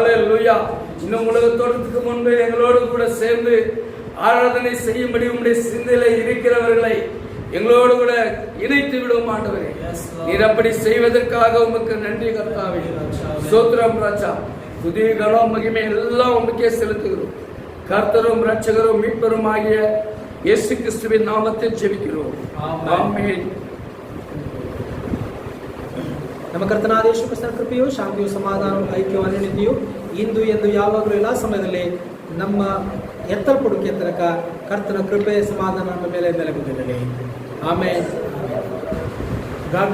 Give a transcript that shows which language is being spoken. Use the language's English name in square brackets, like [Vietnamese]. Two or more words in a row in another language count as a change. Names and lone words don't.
[Tamil] இன்னும் உலகத்தோட்டத்துக்கு முன்பு எங்களோடு கூட சேர்ந்து ஆராதனை செய்யும்படி உம்முடைய சிந்தையில இருக்கிறவர்களை எங்களோடு கூட இணைத்து விடும் ஆண்டவரே. [English] Yes, Lord. [Tamil] நீர் அப்படி செய்வதற்காக உமக்கு நன்றி கர்த்தாவே. ஸ்தோத்திரம் ராஜா. துதி கனம் மகிமை எல்லாம் உமக்கே செலுத்துகிறோம். கர்த்தரும் இரட்சகரும் மீட்பரும் ஆகிய இயேசு கிறிஸ்துவின் நாமத்தில் ஜெபிக்கிறோம். [English] Amen. [Tamil] ஆமென். [Kannada] ನಮ್ಮ ಕರ್ತನಾದ ಯೇಸು ಕ್ರಿಸ್ತನ ಕೃಪೆಯು, ಶಾಂತಿಯು, ಸಮಾಧಾನವು, ಐಕ್ಯವು, ಅನ್ಯೋನ್ಯತೆಯು ಇಂದು ಎಂದು ಯಾವಾಗಲೂ ಎಲ್ಲ ಸಮಯದಲ್ಲಿ ನಮ್ಮ ಎತ್ತಲ್ಪಡುವಿಕೆ ತನಕ ಕರ್ತನ ಕೃಪೆ ಸಮಾಧಾನ ನಮ್ಮ ಮೇಲೆ ನೆಲೆಗೊಂಡಿರಲಿ. ಆಮೇಲೆ [English] God wish you all.